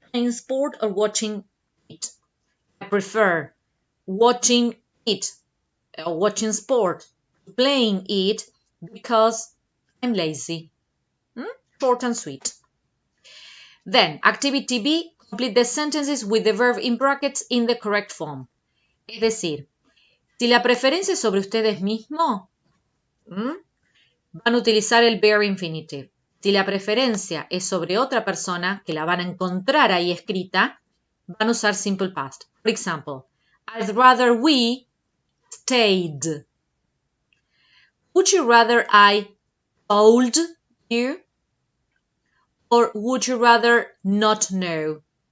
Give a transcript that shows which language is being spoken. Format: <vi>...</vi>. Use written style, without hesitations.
<en>Playing sport or watching it? I prefer watching it or watching sport, playing it because I'm lazy. Short and sweet. Then, activity B, complete the sentences with the verb in brackets in the correct form.</en> <es>Es decir, si la preferencia es sobre ustedes mismos, van a utilizar el bare infinitive. Si la preferencia es sobre otra persona, que la van a encontrar ahí escrita, van a usar simple past.</es> <en>For example, I'd rather we stayed. Would you rather I told you? Or would you rather not know?</en>